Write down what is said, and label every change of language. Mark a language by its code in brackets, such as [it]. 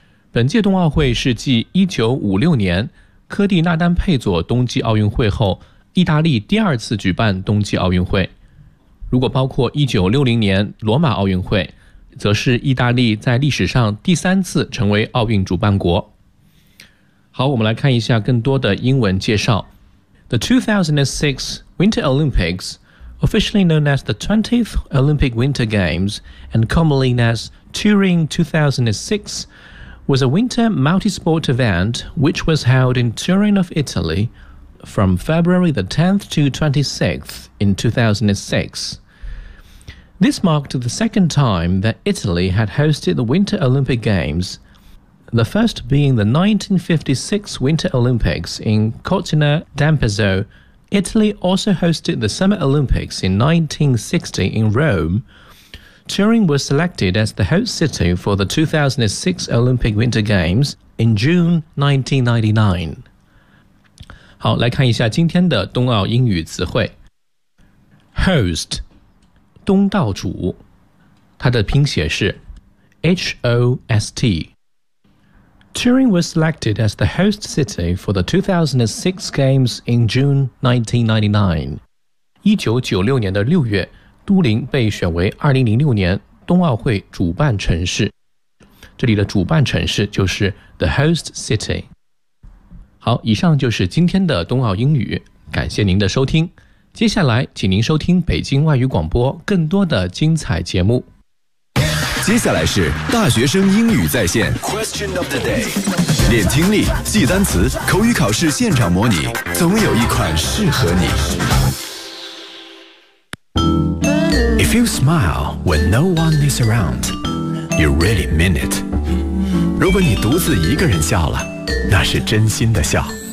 [zh] 本届冬奥会是继1956年科蒂纳丹佩佐冬季奥运会后意大利第二次举办冬季奥运会，如果包括1960年罗马奥运会，则是意大利在历史上第三次成为奥运主办国。好，我们来看一下更多的英文介绍。 [en] The 2006 Winter Olympics, officially known as the 20th Olympic Winter Games and commonly known as Turing 2006,was a winter multi-sport event which was held in Turin of Italy from February the 10th to 26th in 2006. This marked the second time that Italy had hosted the Winter Olympic Games, the first being the 1956 Winter Olympics in Cortina d'Ampezzo. Italy also hosted the Summer Olympics in 1960 in Rome,Turin was selected as the host city for the 2006 Olympic Winter Games in June 1999. [zh] 好，来看一下今天的冬奥英语词汇。 Host, 东道主，它的拼写是 H-O-S-T. [en] Turin was selected as the host city for the 2006 Games in June 1999. [zh] 1996年的6月，都灵被选为2006年冬奥会主办城市，这里的主办城市就是 [en] The Host City。 [zh] 好，以上就是今天的冬奥英语，感谢您的收听，接下来请您收听北京外语广播更多的精彩节目。接下来是大学生英语在线 Question of the Day， 练听力，记单词，口语考试现场模拟，总有一款适合你。 [en] If you smile when no one is around, you really mean it. [zh] 如果你独自一个人笑了，那是真心的笑。